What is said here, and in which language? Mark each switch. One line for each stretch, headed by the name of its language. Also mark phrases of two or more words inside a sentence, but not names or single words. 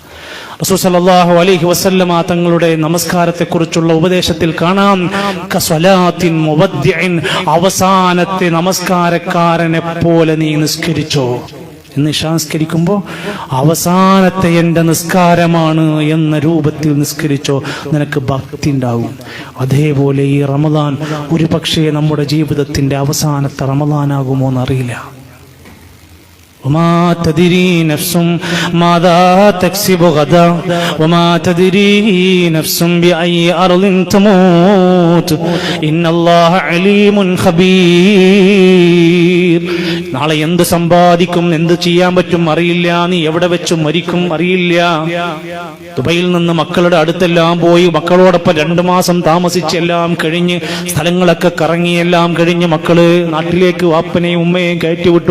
Malayalam: റസൂൽ
Arabic: صلى الله عليه وسلم
Malayalam: തങ്ങളുടെ നമസ്കാരത്തെക്കുറിച്ചുള്ള ഉപദേശത്തിൽ കാണാം,
Arabic: كصلاة مودع,
Malayalam: അവസാനത്തെ നമസ്കാരക്കാരനെ പോലെ നീ നിസ്കരിച്ചോ. നിസ്കരിക്കുമ്പോൾ അവസാനത്തെ എൻ്റെ നിസ്കാരമാണ് എന്ന രൂപത്തിൽ നിസ്കരിച്ചോ, നിനക്ക് ഭക്തി ഉണ്ടാവും. അതേപോലെ ഈ റമദാൻ ഒരു പക്ഷേ നമ്മുടെ ജീവിതത്തിന്റെ അവസാനത്തെ റമദാനാകുമോ എന്നറിയില്ല.
Arabic: وما تدري نفس ماذا تكسب غدا وما تدري نفس بأي أرض تموت إن الله عليم خبير.
Malayalam: നാളെ എന്ത് സമ്പാദിക്കും, എന്ത് ചെയ്യാൻ പറ്റും അറിയില്ല, നീ എവിടെ വെച്ച് മരിക്കും അറിയില്ല. ദുബൈയിൽ നിന്ന് മക്കളുടെ അടുത്തെല്ലാം പോയി മക്കളോടൊപ്പം 2 മാസം താമസിച്ചെല്ലാം കഴിഞ്ഞ് സ്ഥലങ്ങളൊക്കെ കറങ്ങിയെല്ലാം കഴിഞ്ഞ് മക്കള് നാട്ടിലേക്ക് വാപ്പനെയും ഉമ്മയെയും കയറ്റിവിട്ടു.